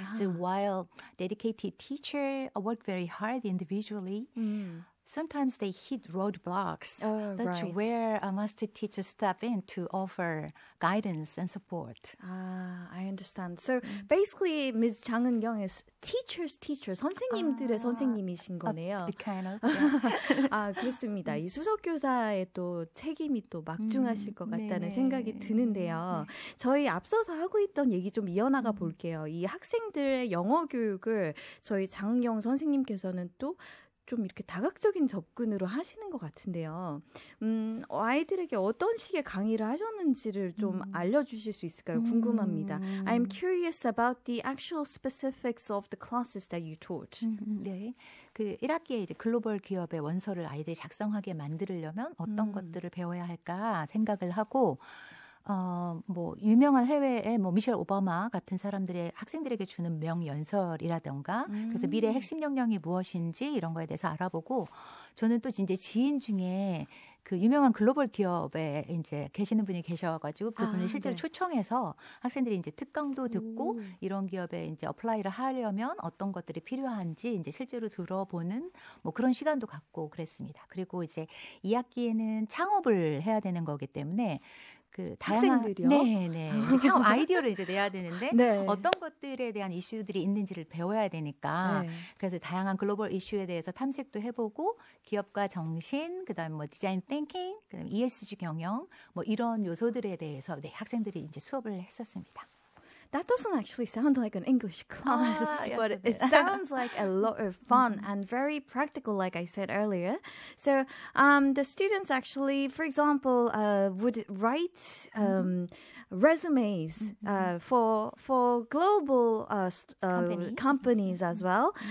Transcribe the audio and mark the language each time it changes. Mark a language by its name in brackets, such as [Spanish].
[English] So while dedicated teachers work very hard individually, sometimes they hit roadblocks. That's right. where a master teacher step in to offer guidance and support. I understand. So basically, Ms. Jang Eun-kyung is teacher's teacher, [Korean] 선생님들의 선생님이신 거네요. [English] Kind of. Yeah. [Korean] 그렇습니다. 이 수석교사의 또 책임이 또 막중하실 것 같다는 생각이 드는데요. 저희 앞서서 하고 있던 얘기 좀 이어나가 볼게요. 이 학생들의 영어 교육을 저희 장은경 선생님께서는 또 좀 이렇게 다각적인 접근으로 하시는 것 같은데요. 아이들에게 어떤 식의 강의를 하셨는지를 좀 알려주실 수 있을까요? 궁금합니다. [English] I'm curious about the actual specifics of the classes that you taught. [Korean] 네. 그 1학기에 이제 글로벌 기업의 원서를 아이들이 작성하게 만들려면 어떤 것들을 배워야 할까 생각을 하고 뭐 유명한 해외의 뭐 미셸 오바마 같은 사람들의 학생들에게 주는 명연설이라던가 그래서 미래의 핵심 역량이 무엇인지 이런 거에 대해서 알아보고 저는 또 이제 지인 중에 그 유명한 글로벌 기업에 이제 계시는 분이 계셔가지고 그분을 실제로 초청해서 학생들이 이제 특강도 듣고 이런 기업에 이제 어플라이를 하려면 어떤 것들이 필요한지 이제 실제로 들어보는 뭐 그런 시간도 갖고 그랬습니다. 그리고 이제 2학기에는 창업을 해야 되는 거기 때문에 그 학생들이요? 네. 창업 아이디어를 이제 내야 되는데 네. 어떤 것들에 대한 이슈들이 있는지를 배워야 되니까 그래서 다양한 글로벌 이슈에 대해서 탐색도 해보고 기업가 정신, 그다음 뭐 디자인 띵킹, 그다음 ESG 경영 뭐 이런 요소들에 대해서 학생들이 이제 수업을 했었습니다. [English] That doesn't actually sound like an English class, yes, but it sounds like a lot of fun and very practical, like I said earlier. So the students actually, for example, would write resumes for global companies as well.